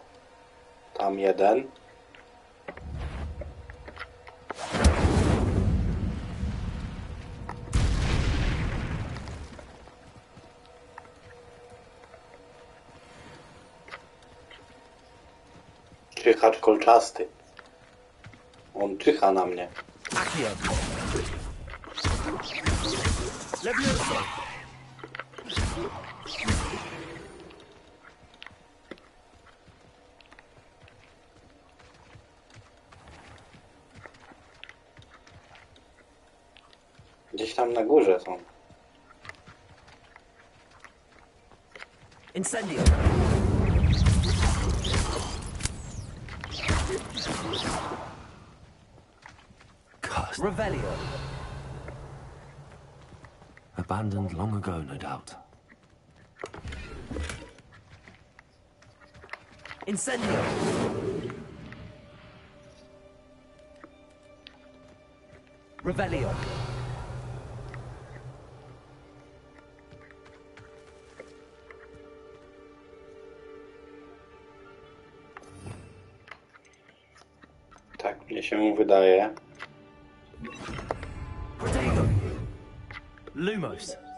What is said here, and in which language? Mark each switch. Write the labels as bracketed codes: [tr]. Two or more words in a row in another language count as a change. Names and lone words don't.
[pl] Tam jeden. Czychacz kolczasty. On czyha na mnie. Accio! Leviosa! Gdzieś tam na górze są. Incendio! Revelio! [en] Abandoned long ago, no doubt. [pl] Incendio! Revelio! Tak mnie się wydaje. Protego! Lumos!